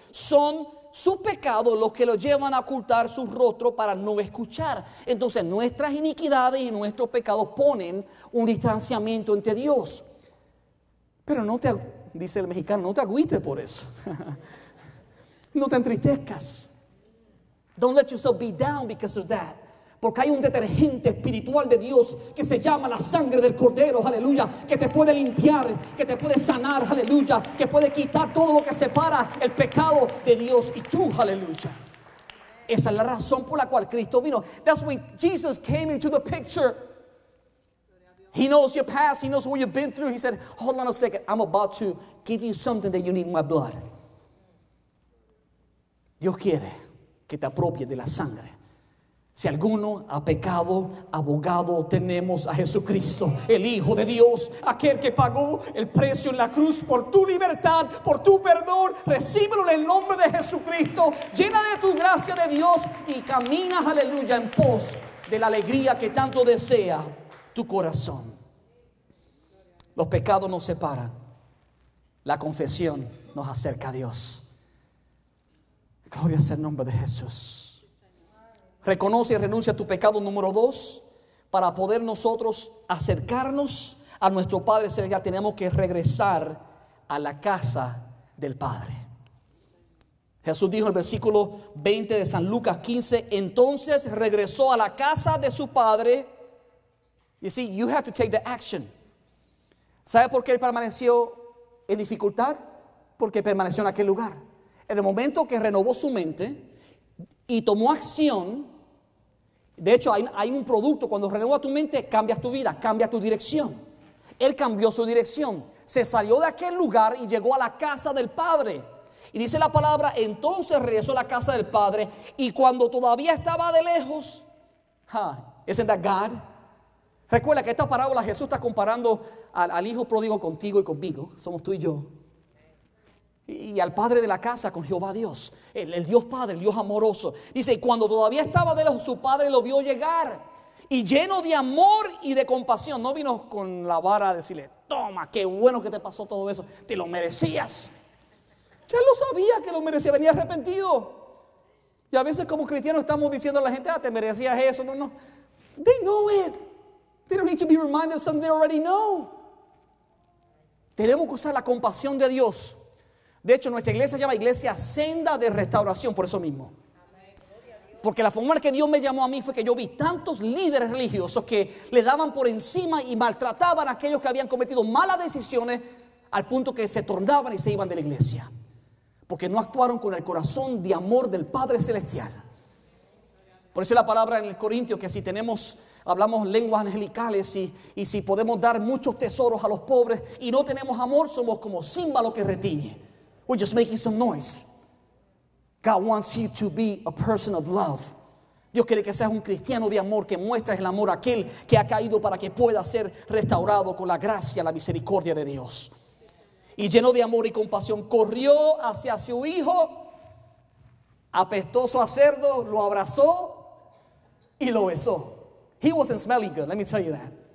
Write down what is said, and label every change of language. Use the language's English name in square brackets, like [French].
[Spanish] Son sus pecados los que los llevan a ocultar su rostro para no escuchar. Entonces nuestras iniquidades y nuestros pecados ponen un distanciamiento entre Dios. Pero no te, dice el mexicano, no te agüites por eso. No te entristezcas. [English] Don't let yourself be down because of that. [Spanish] Porque hay un detergente espiritual de Dios que se llama la sangre del Cordero, aleluya, que te puede limpiar, que te puede sanar, aleluya, que puede quitar todo lo que separa el pecado de Dios y tú, aleluya. Esa es la razón por la cual Cristo vino. [English] That's when Jesus came into the picture. He knows your past, He knows what you've been through. He said, hold on a second, I'm about to give you something that you need, my blood. [Spanish] Dios quiere que te apropies de la sangre Si alguno ha pecado, abogado tenemos a Jesucristo, el Hijo de Dios, aquel que pagó el precio en la cruz por tu libertad, por tu perdón. Recíbelo en el nombre de Jesucristo. Llena de tu gracia de Dios y caminas, aleluya, en pos de la alegría que tanto desea tu corazón. Los pecados nos separan. La confesión nos acerca a Dios. Gloria sea el nombre de Jesús. Reconoce y renuncia a tu pecado número 2. Para poder nosotros acercarnos a nuestro Padre Celestial, tenemos que regresar a la casa del Padre. Jesús dijo en el versículo 20 de San Lucas 15: entonces regresó a la casa de su Padre. [English] You see, you have to take the action. [Spanish] ¿Sabe por qué él permaneció en dificultad? Porque permaneció en aquel lugar. En el momento que renovó su mente y tomó acción, de hecho hay un producto, cuando renuevas tu mente, cambias tu vida, cambia tu dirección. Él cambió su dirección, se salió de aquel lugar y llegó a la casa del Padre. Y dice la palabra, entonces regresó a la casa del Padre, y cuando todavía estaba de lejos, [English] isn't that God? [Spanish] Recuerda que esta parábola Jesús está comparando al hijo pródigo contigo y conmigo, somos tú y yo. Y al padre de la casa con Jehová Dios, el Dios Padre, el Dios amoroso. Dice, y cuando todavía estaba de lejos, su padre lo vio llegar, y lleno de amor y de compasión. No vino con la vara a decirle, toma, qué bueno que te pasó todo eso, te lo merecías. Ya lo sabía que lo merecía, venía arrepentido. Y a veces como cristianos estamos diciendo a la gente, te merecías eso. [English] No, they know it. They don't need to be reminded of something they already know. [Spanish] Tenemos que usar la compasión de Dios. De hecho, nuestra iglesia se llama Iglesia Senda de Restauración, por eso mismo. Porque la forma en que Dios me llamó a mí fue que yo vi tantos líderes religiosos que le daban por encima y maltrataban a aquellos que habían cometido malas decisiones, al punto que se tornaban y se iban de la iglesia. Porque no actuaron con el corazón de amor del Padre Celestial. Por eso la palabra en el Corintio, que si hablamos lenguas angelicales y si podemos dar muchos tesoros a los pobres y no tenemos amor, somos como címbalo que retiñe. [English] We're just making some noise. God wants you to be a person of love. [Spanish] Dios quiere que seas un cristiano de amor, que muestres el amor a aquel que ha caído para que pueda ser restaurado con la gracia, la misericordia de Dios. Y lleno de amor y compasión, corrió hacia su hijo, apestoso a cerdo, lo abrazó y lo besó. [English] He wasn't smelling good, let me tell you that.